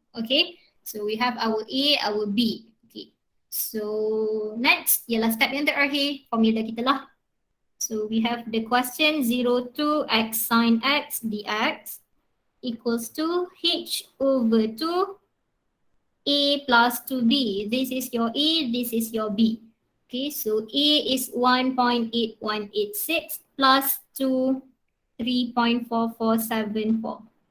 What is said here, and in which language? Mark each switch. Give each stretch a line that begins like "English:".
English: Okay, so we have our A, our B.
Malay: Okay, so next ialah step yang terakhir, formula kita lah.
English: So we have the question 02 x sin x dx equals to h over 2 A plus 2B. This is your A, this is your B. Okay, so A is 1.8186 plus 2, 3.4474.